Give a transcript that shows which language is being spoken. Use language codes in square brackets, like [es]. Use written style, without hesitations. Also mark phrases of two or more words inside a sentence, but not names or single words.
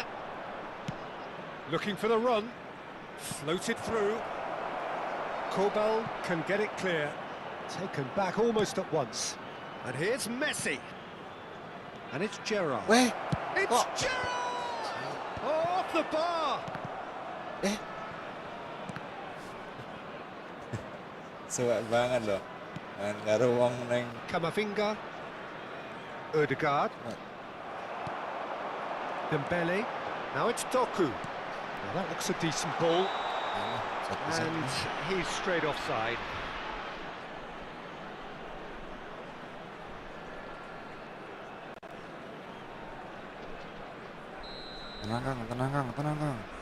[en] Looking for the run. Floated through. Kobel can get it clear. Taken back almost at once. And here's Messi. And it's Gerrard. [jv] Weh, [en] It's [jv] kok [en] Gerrard! Oh, off the bar! [jv] suwe banget loh. Main karo wong neng [en] Kamavinga. Odegaard. Dembele. Now it's Doku. Well, that looks a decent ball. And he's straight offside. [jv] Tenang Kang.